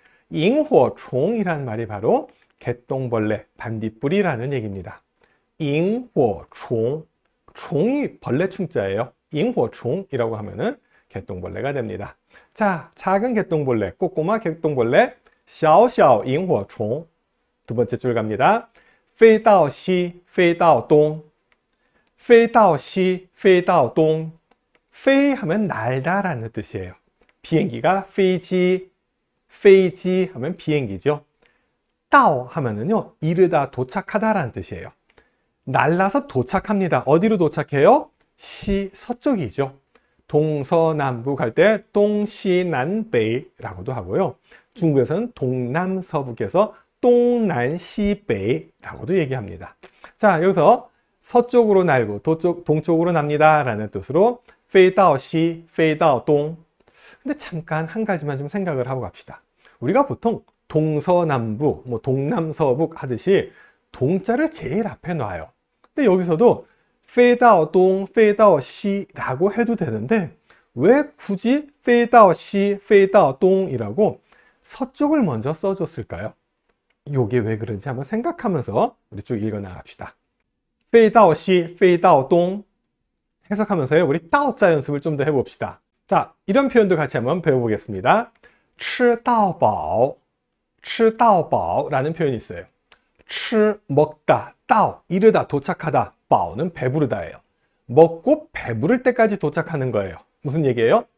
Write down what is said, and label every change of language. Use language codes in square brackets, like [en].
[ko] 萤火虫이라는 말이 바로 개똥벌레, 반딧불이라는 얘기입니다. 萤火虫 총이 벌레 충자예요. 萤火虫이라고 하면은 개똥벌레가 됩니다. 자, 작은 개똥벌레, 꼬꼬마 개똥벌레, 小小萤火虫 두 번째 줄 갑니다. [zh] 飞到西,飞到东,飞到西,飞到东飞하면 날다라는 뜻이에요. [ko] 비행기가 飞机, 飞机 하면 비행기죠. 到 하면은요, 이르다, 도착하다라는 뜻이에요. 날라서 도착합니다. 어디로 도착해요? 시, 서쪽이죠. 동서남북 할 때 동시남北라고도 하고요. 중국에서는 동남서북에서 동남시北라고도 얘기합니다. 자, 여기서 서쪽으로 날고 동쪽으로 납니다 라는 뜻으로 飞到西,飞到东 근데 잠깐 한 가지만 좀 생각을 하고 갑시다. 우리가 보통 동서남북, 뭐 동남서북 하듯이 동자를 제일 앞에 놔요. 근데 여기서도 飞到东,飞到西 라고 해도 되는데 왜 굳이 飞到西,飞到东 이라고 서쪽을 먼저 써줬을까요? 이게 왜 그런지 한번 생각하면서 우리 쭉 읽어 나갑시다. 飞到西,飞到东 해석하면서요. 우리 道자 연습을 좀 더 해봅시다. 자, 이런 표현도 같이 한번 배워보겠습니다. 吃到饱, 吃到饱 라는 표현이 있어요. 吃, 먹다, 到, 이르다, 도착하다, 饱는 배부르다예요. 먹고 배부를 때까지 도착하는 거예요. 무슨 얘기예요?